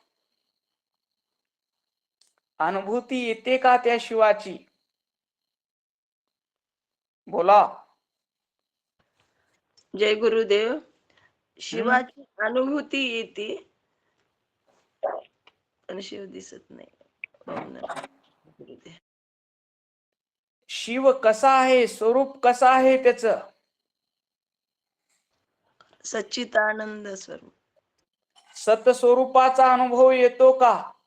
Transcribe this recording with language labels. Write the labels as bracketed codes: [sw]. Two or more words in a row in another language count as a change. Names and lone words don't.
[mr] अनुभूती येते का त्या शिवाची? बोला. जय गुरुदेव। शिवाची अनुभूती येते पण शिव दिसत नाही। [sa] ओम नमः गुरुदेव। [mr] शिव कसा आहे, स्वरूप कसा आहे त्याचं? सच्चिदानंद स्वरूप। सतस्वरूपाचा अनुभव येतो का?